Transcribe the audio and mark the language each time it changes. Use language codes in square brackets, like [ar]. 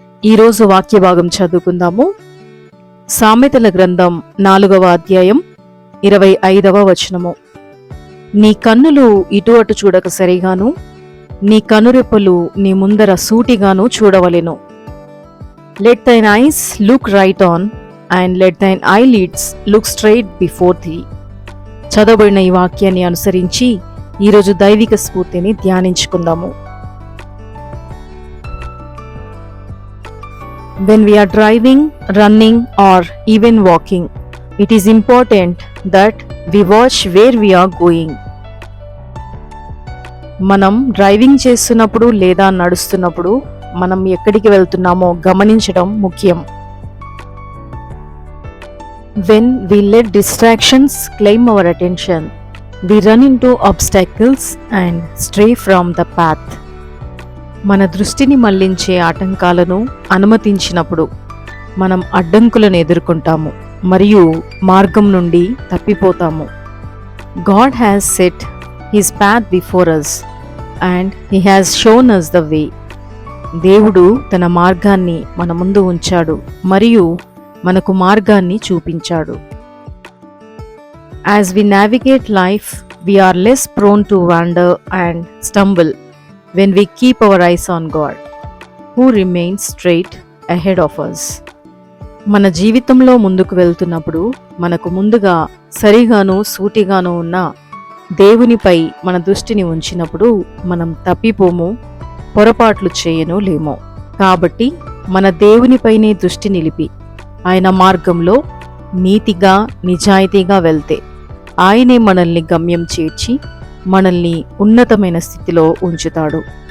[te] ఈరోజు వాక్య భాగం చదువుకుందాము. సామెతల గ్రంథం 4వ అధ్యాయం 25వ వచనము. నీ కన్నులు ఇటు అటు చూడక సరిగాను, నీ కనురెప్పలు నీ ముందర సూటిగాను చూడవలెను. [en] Let thine eyes look right on and let thine eyelids look straight before thee. [te] చదవబడిన ఈ వాక్యాన్ని అనుసరించి ఈరోజు దైవిక స్ఫూర్తిని ధ్యానించుకుందాము. [en] When we are driving, running or even walking, it is important that we watch where we are going. [te] మనం driving చేస్తున్నప్పుడు లేదా నడుస్తున్నప్పుడు మనం ఎక్కడికి వెళ్తున్నామో గమనించడం ముఖ్యం. [en] When we let distractions claim our attention, we run into obstacles and stray from the path. [te] మన దృష్టిని మళ్లించే ఆటంకాలను అనుమతించినప్పుడు మనం అడ్డంకులను ఎదుర్కొంటాము మరియు మార్గం నుండి తప్పిపోతాము. [en] God has set his path before us and he has shown us the way. [te] దేవుడు తన మార్గాన్ని మన ముందు ఉంచాడు మరియు మనకు మార్గాన్ని చూపించాడు. [en] As we navigate life, we are less prone to wander and stumble when we keep our eyes on God, who remains straight ahead of us. [te] మన జీవితంలో ముందుకు వెళ్తున్నప్పుడు మనకు ముందుగా సరిగాను సూటిగాను ఉన్న దేవునిపై మన దృష్టిని ఉంచినప్పుడు మనం తప్పిపోము, పొరపాట్లు చేయను లేము. కాబట్టి మన దేవునిపైనే దృష్టి నిలిపి ఆయన మార్గంలో నీతిగా నిజాయితీగా వెళ్తే ఆయనే మనల్ని గమ్యం చేర్చి మనల్ని ఉన్నతమైన స్థితిలో ఉంచుతాడు.